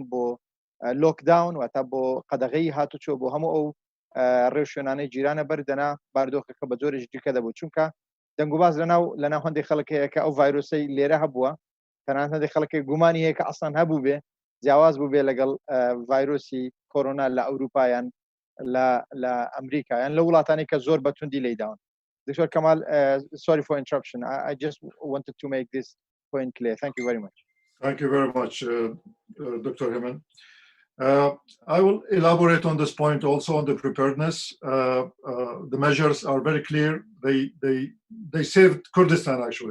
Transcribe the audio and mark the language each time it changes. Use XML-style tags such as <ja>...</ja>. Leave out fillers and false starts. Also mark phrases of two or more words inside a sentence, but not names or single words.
<ckb>بۆ لۆکداون واتە بۆ قەدەغەی هاتوچۆ بۆ هەموو ئەو ڕێوشوێنانەی جیرانە بەردەنا باردۆخەکە بە جۆرێکی دیکە دەبوو چونکە دەنگوباز لەناو هەندێک خەڵک هەیە کە ئەو ڤایرۆسەی لێرە هەبووە تەنانەت هەندێک خەڵکی گومانی هەیە کە ئەسڵان هەبوو بێ جیاواز بوو بێ لەگەڵ ڤایرۆسی کۆرۆنا لە ئەوروپایان لە ئەمریکا یان لە وڵاتانی کە زۆر بەتوندی لێداون.</ckb> <en>Dr. Kamal, sorry for interruption. I just wanted to make this point clear. Thank you very much. Thank you very much, Dr. Hemen. I will elaborate on this point also on the preparedness. The measures are very clear. They saved Kurdistan, actually.</en>